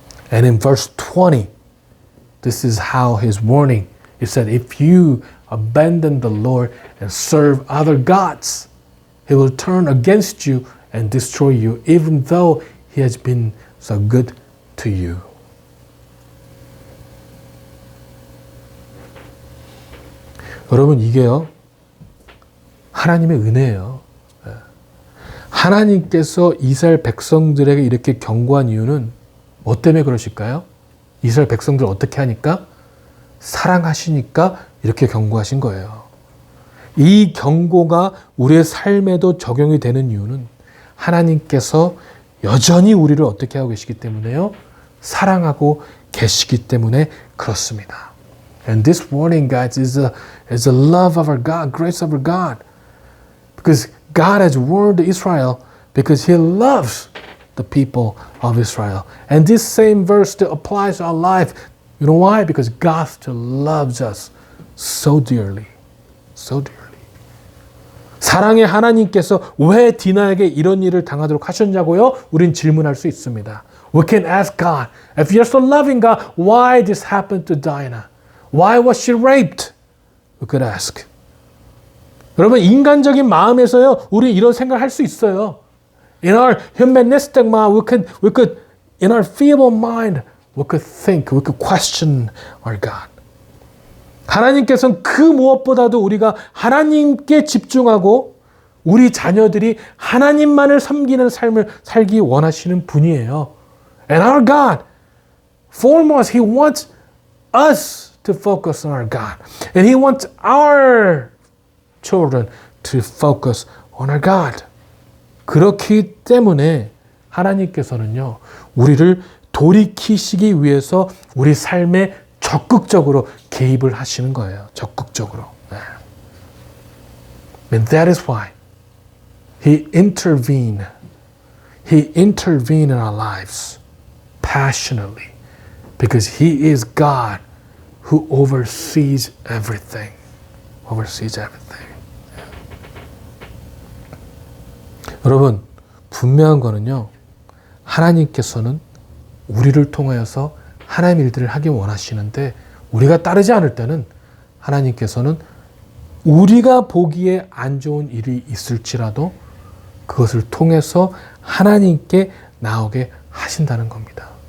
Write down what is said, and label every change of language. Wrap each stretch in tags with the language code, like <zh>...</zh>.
<en>And in verse 20, this is how his warning. He said, if you abandon the Lord and serve other gods, he will turn against you and destroy you, even though he has been so good to you.</en> <ko>여러분, 이게요, 하나님의 은혜예요. 하나님께서 이스라엘 백성들에게 이렇게 경고한 이유는 뭐 때문에 그러실까요? 이스라엘 백성들 어떻게 하니까? 사랑하시니까 이렇게 경고하신 거예요. 이 경고가 우리의 삶에도 적용이 되는 이유는 하나님께서 여전히 우리를 어떻게 하고 계시기 때문에요? 사랑하고 계시기 때문에 그렇습니다.</ko> <en>And this warning, guys, is the love of our God, grace of our God. Because God has warned Israel because He loves the people of Israel. And this same verse still applies to our life. You know why? Because God still loves us so dearly. So dearly.</en> <ko>사랑의 하나님께서 왜 디나에게 이런 일을 당하도록 하셨냐고요? 우린 질문할 수 있습니다.</ko> <en>We can ask God, if you're so loving God, why this happened to Dinah? Why was she raped? We could ask.</en> <ko>여러분, 인간적인 마음에서요, 우리 이런 생각을 할 수 있어요.</ko> <en>In our humanistic mind, we could, in our feeble mind, we could think, we could question our God.</en> <ko>하나님께서는 그 무엇보다도 우리가 하나님께 집중하고 우리 자녀들이 하나님만을 섬기는 삶을 살기 원하시는 분이에요.</ko> <en>And our God, foremost, He wants us to focus on our God. And He wants our children to focus on our God.</en> <ko>그렇기 때문에 하나님께서는요, 우리를 돌이키시기 위해서 우리 삶에 적극적으로 개입을 하시는 거예요. 적극적으로. 네.</ko> <en>And that is why He intervened. He intervened in our lives passionately because He is God who oversees everything. Oversees everything.</en> <ko>여러분, 분명한 거는요, 하나님께서는 우리를 통하여서 하나님 일들을 하기 원하시는데 우리가 따르지 않을 때는 하나님께서는 우리가 보기에 안 좋은 일이 있을지라도 그것을 통해서 하나님께 나오게 하신다는 겁니다.</ko>